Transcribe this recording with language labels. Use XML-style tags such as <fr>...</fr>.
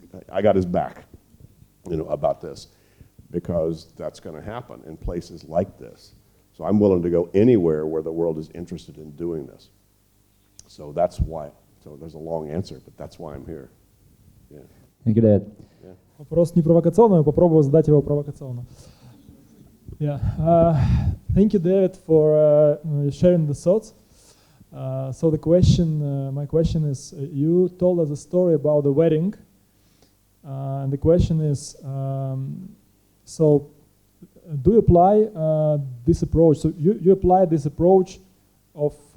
<en>I got his back, about this, because that's going to happen in places like this. So I'm willing to go anywhere where the world is interested in doing this. So that's why. So there's a long answer, but that's why I'm here. Yeah. Thank you, Dad. Yeah.</en> <ru>Вопрос не провокационный, я попробую задать его провокационно.</ru> <en>Yeah. Thank you, David, for sharing the thoughts. So my question is, you told us a story about the wedding, and the question is, so do you apply this approach? So you apply this approach of</en>